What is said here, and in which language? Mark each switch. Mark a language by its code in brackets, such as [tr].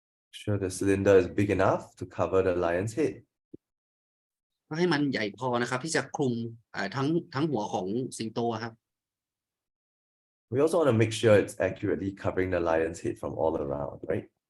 [en] Sure the cylinder is big enough to cover the lion's head. [th] ให้มันใหญ่พอนะครับที่จะคลุมทั้งหัวของสิงโตครับ [en] We also want to make sure it's accurately covering the lion's head from all around, right?